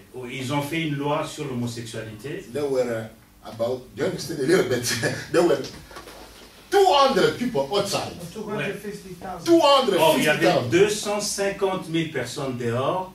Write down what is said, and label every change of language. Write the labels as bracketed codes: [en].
[fr] ils ont fait une loi sur l'homosexualité. [en] There were about, do you understand a little bit? There were 200 people outside. 250,000. 250,000 [fr] Or, il y avait 250 000 personnes dehors